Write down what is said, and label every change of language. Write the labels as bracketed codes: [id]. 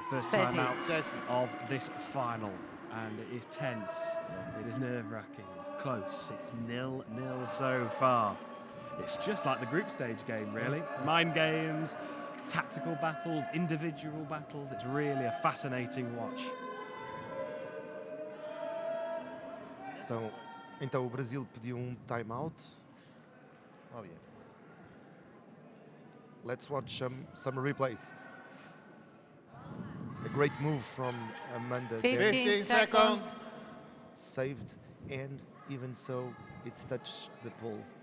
[en] First timeout of this final, and it is tense. It is nerve-wracking. It's close. It's 0-0 so far. It's just like the group stage game, really. Mind games, tactical battles, individual battles. It's really a fascinating watch. [pt] Então o Brasil pediu timeout. [en] Oh yeah. Let's watch some replays. A great move from Amanda. 15 seconds. Saved, and even so, it's touched the pole.